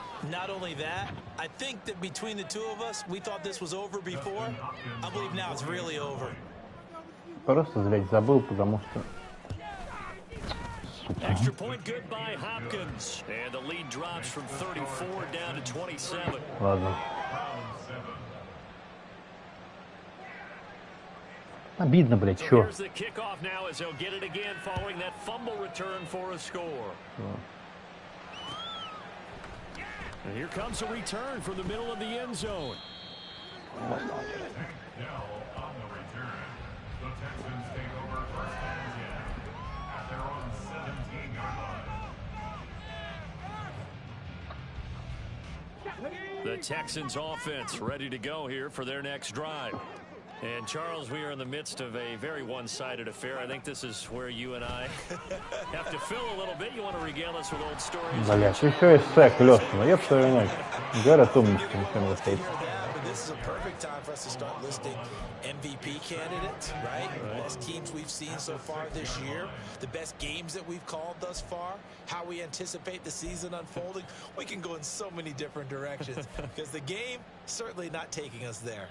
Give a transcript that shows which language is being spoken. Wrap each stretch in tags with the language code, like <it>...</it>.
<en>Not only that, I think that between the two of us, we thought this was over before. I believe now it's really over.</en> <ru>Просто, блять, забыл, потому что...</ru> <en>Extra point good by Hopkins. And the lead drops from 34 down to 27.</en> <ru>Ладно. Обидно, блядь, чё?</ru> <en>Here's the kickoff now as they'll get it again following that fumble return for a score. And here comes a return from the middle of the end zone. Now on the return, the Texans take over 1st and 10 at their own 17-yard line. The Texans offense ready to go here for their next drive. And Charles, we are in the midst of a very one-sided affair. I think this is where you and I have to fill a little bit. You want to regale us with old stories?</en> <ru>Блять, еще и сэк, Леша, ну еб твою мать. Гаррет умничка, ничего не стоит.</ru> <en>This is a perfect time for us to start listing MVP candidates, right? Best teams we've seen so far this year, the best games that we've called thus far, how we anticipate the season unfolding. We can go in so many different directions because the game certainly not taking us there.</en>